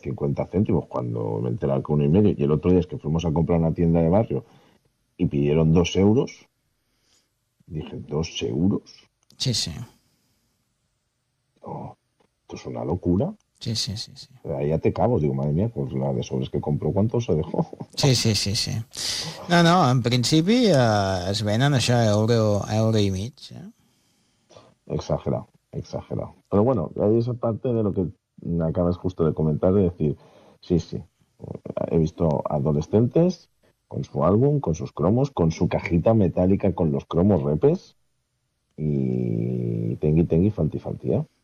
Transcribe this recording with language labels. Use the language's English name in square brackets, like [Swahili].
[Spanish] 50 céntimos, cuando me enteré que 1,5, y el otro día es que fuimos a comprar una tienda de barrio y pidieron 2 euros. Dije, ¿2 euros? Sí. Oh, esto es una locura. Sí. Ahí ya te cago, digo, madre mía, pues la de sobres que compró, ¿cuánto se dejó? Sí. [Catalan] No, no, en principi es venen això a euro i mig. [Spanish] Exagerado. Però bueno, ahí esa parte de lo que acabas justo de comentar, de decir, sí, he visto adolescentes con su álbum, con sus cromos, con su cajita metálica con los cromos repes y tengui, tengui, fanti, fanti, ¿eh?